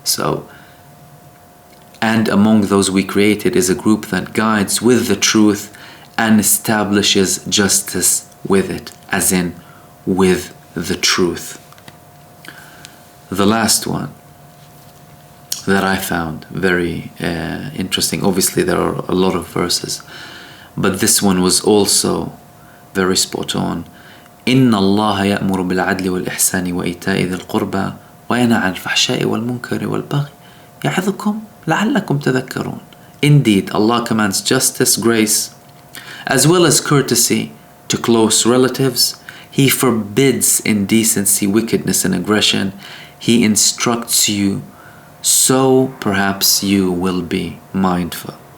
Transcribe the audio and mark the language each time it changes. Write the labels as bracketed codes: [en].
[en] So, and among those we created is a group that guides with the truth and establishes justice with it, as in with the truth. The last one that I found very interesting, obviously there are a lot of verses, but this one was also very spot on. [ar] إن الله يأمر بالعدل والإحسان وإيتاء ذي القربى وينهى عن الفحشاء والمنكر والبغي يعظكم لعلكم تذكرون. [en] Indeed, Allah commands justice, grace, as well as courtesy to close relatives. He forbids indecency, wickedness, and aggression. He instructs you, so perhaps you will be mindful.